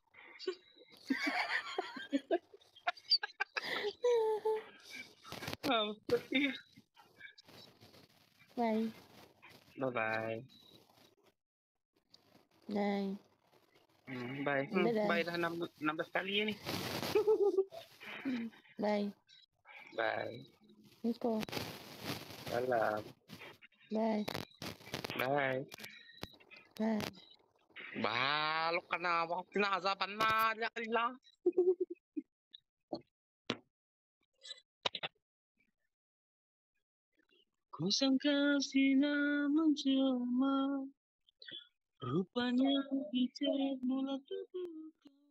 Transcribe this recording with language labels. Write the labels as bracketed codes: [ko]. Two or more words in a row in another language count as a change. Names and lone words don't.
[ms] Betul. [en] Bye. Bye-bye. Bye. Bye. [ms] Dadah. Bye dah 16 kali ni. [en] Bye. Bye. Let's go. [ms] Salam. [en] Bye. Bye. Bye. [tl] Balok ka na. Baka pinazapan na. Lang. [ms] Ku sangka sinar menjelma, rupanya hijab mula terbuka.